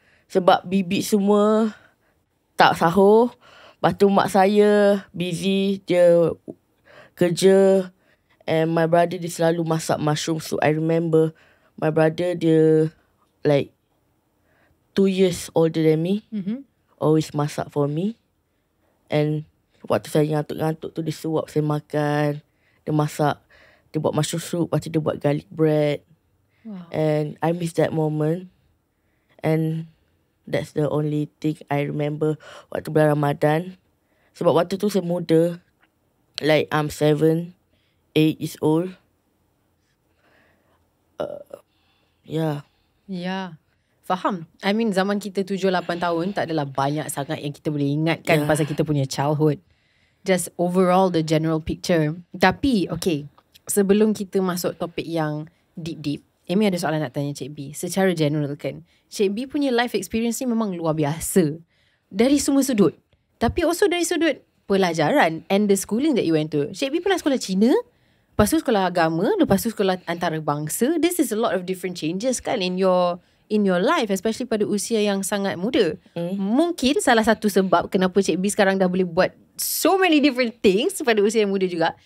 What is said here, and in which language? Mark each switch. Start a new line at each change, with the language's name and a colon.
Malay: Sebab bibik semua tak sahur. Lepas tu mak saya busy, dia kerja.
English: And my brother
Malay: dia selalu masak
English: mushroom soup. I remember my brother dia like 2 years older than me. Always
Malay: masak
English: for me.
Malay: And waktu saya ngantuk-ngantuk tu dia suap saya makan. Dia masak, dia buat mushroom soup. Lepas tu dia buat garlic bread.
English: Wow. And I miss that moment. And that's the only thing I remember
Malay: waktu bulan Ramadan. Sebab waktu tu saya muda.
English: Like I'm 7, 8 years old. Yeah.
Malay: Ya. Faham.
English: I mean
Malay: zaman kita 7-8 tahun tak adalah banyak sangat yang kita boleh ingatkan pasal kita punya childhood.
English: Just overall the general picture.
Malay: Tapi okay, sebelum kita masuk topik yang deep, Amy ada soalan nak tanya Cik B. Secara general kan, Cik B punya
English: life experience
Malay: ni memang luar biasa. Dari semua sudut. Tapi
English: also
Malay: dari sudut pelajaran
English: and the schooling that you went to.
Malay: Cik B pernah sekolah Cina, lepas tu sekolah agama, lepas tu sekolah antarabangsa.
English: This is a lot of different changes kan in your life, especially
Malay: pada usia yang sangat muda. Mungkin salah satu sebab kenapa Cik B sekarang dah boleh buat
English: so many different things
Malay: pada usia yang muda juga.